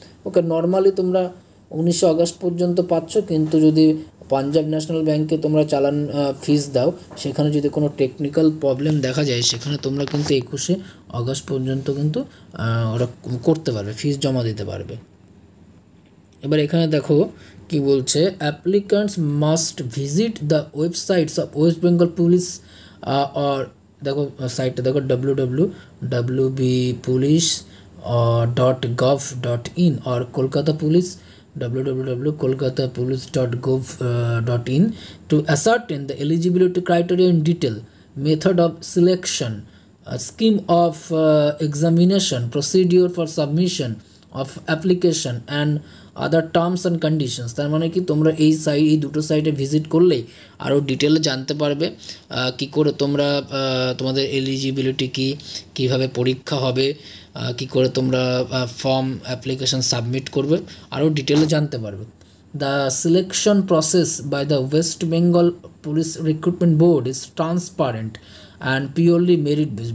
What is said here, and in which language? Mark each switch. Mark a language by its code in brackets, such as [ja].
[bn] ওকে, normally তোমরা 19 August পর্যন্ত পাচ্ছ, কিন্তু যদি পাঞ্জাব ন্যাশনাল ব্যাংকে তোমরা চালান ফিস দাও, সেখানে যদি কোনো টেকনিক্যাল প্রবলেম দেখা যায় সেখানে তোমরা কিন্তু 21 আগস্ট পর্যন্ত কিন্তু ওরা করতে পারবে, ফিস জমা দিতে পারবে। এবার এখানে দেখো কি বলছে, [en] applicants must visit the websites of West Bengal police or, [bn] দেখো সাইটটা দেখো [en] www.police.gov.in or Kolkata Police www.kolkatapolice.gov.in to ascertain the eligibility criteria in detail, method of selection, scheme of examination, procedure for submission of application and other terms and conditions. [bn] তার মানে কি তোমরা এই দুটো সাইটে ভিজিট করলেই আরও ডিটেলে জানতে পারবে কি করে তোমরা তোমাদের এলিজিবিলিটি কীভাবে পরীক্ষা হবে, কি করে তোমরা ফর্ম অ্যাপ্লিকেশন সাবমিট করবে, আরও ডিটেলে জানতে পারবে। [en] The selection process by the West Bengal police recruitment board is transparent and purely merit base.